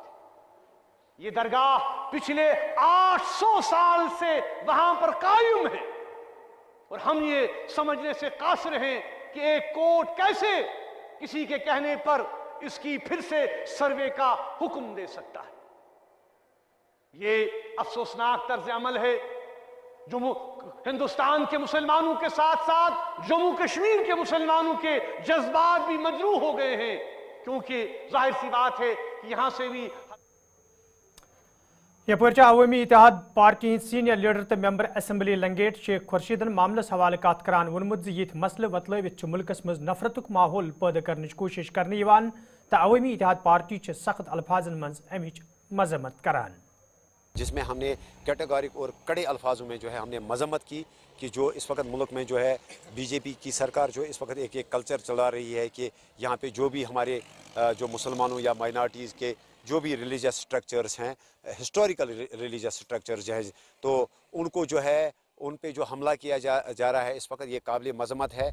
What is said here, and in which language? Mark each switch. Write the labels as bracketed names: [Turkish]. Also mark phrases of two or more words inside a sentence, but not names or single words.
[Urdu] یہ درگاہ پچھلے 800 سال سے وہاں پر قائم ہے، اور ہم یہ سمجھنے سے قاصر ہیں کہ ایک کورٹ کیسے کسی کے کہنے پر اس کی پھر سے سروے کا حکم دے سکتا ہے۔ یہ افسوسناک طرز عمل ہے۔ ہندوستان کے مسلمانوں کے ساتھ ساتھ جموں کشمیر کے مسلمانوں کے جذبات بھی مجروح ہو گئے ہیں، کیونکہ ظاہر سی بات ہے کہ یہاں سے بھی [Kashmiri] یپر عوامی اتحاد پارٹی ہند سینئر لیڈر تو ممبر اسمبلی لنگیٹ شیخ خورشیدن معاملس حوالہ کت کران وونمت زِ یت مسلہ وتلوت ملکس مز نفرتک ماحول پیدا کرنچ کوشش کرنے یوان تو عوامی اتحاد پارٹی سخت الفاظن مز امچ مذمت کران، [Urdu] جس میں ہم نے کیٹیگورک اور کڑے الفاظوں میں جو ہے ہم نے مذمت کی کہ جو اس وقت ملک میں جو ہے بی جے پی کی سرکار جو اس وقت ایک کلچر چلا رہی ہے کہ یہاں پہ جو بھی ہمارے جو مسلمانوں یا مائنارٹیز کے جو بھی [English] religious structures [Urdu] ہیں، [English] historical religious structures [Urdu] ہیں، تو ان کو جو ہے ان پہ جو حملہ کیا جا رہا ہے اس وقت یہ قابل مذمت ہے،